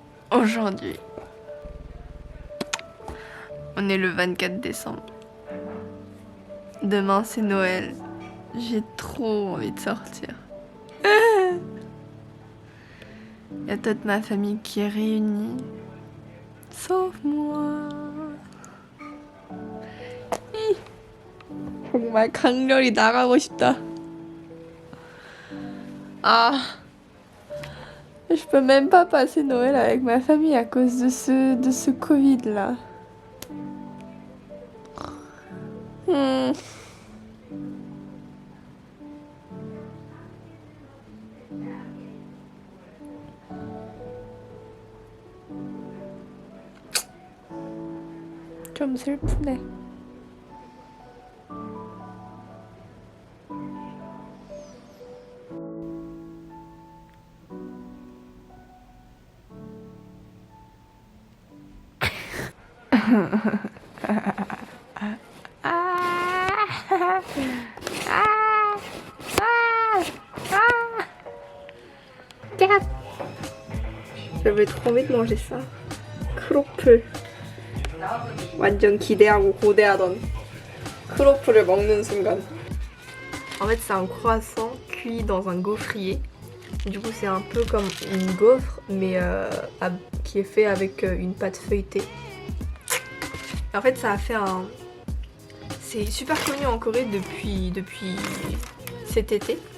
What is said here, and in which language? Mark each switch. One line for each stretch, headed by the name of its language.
French: Aujourd'hui, on est le 24 décembre. Demain, c'est Noël. J'ai trop envie de sortir. Il y a toute ma famille qui est réunie, sauf moi.
Korean: 정말 강렬히 나가고 싶다.
French: Ah, je peux même pas passer Noël avec ma famille à cause de ce Covid là.
Korean: 좀 슬프네.
French: J'avais trop envie de manger ça.
Korean: 크로플. 완전 기대하고 고대하던 크로플을 먹는 순간.
French: En fait, c'est un croissant cuit dans un gaufrier. Du coup, c'est un peu comme une gaufre, mais qui est fait avec une pâte feuilletée. Et En fait, ça a fait un... C'est super connu en Corée depuis cet été.